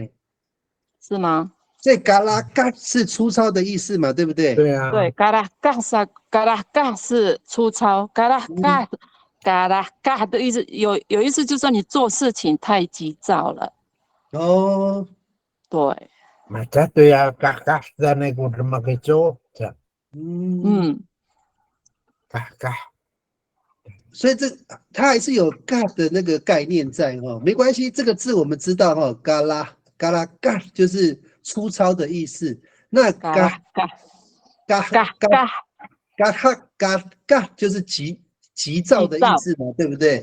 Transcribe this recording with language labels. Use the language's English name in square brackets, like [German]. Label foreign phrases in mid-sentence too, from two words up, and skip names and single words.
[Chinese] 是吗？所以嘎啦嘎是粗糙的意思嘛，对不对？对啊。对，嘎啦嘎是粗糙，嘎啦嘎的意思有意思，就是说你做事情太急躁了。哦，对。 [Malay] Macam tu ya kakak dan aku terima kecoh. [Chinese] 嘎。所以它还是有嘎的那个概念在哈，没关系，这个字我们知道哈，嘎啦嘎就是粗糙的意思。那嘎就是急躁的意思嘛，对不对？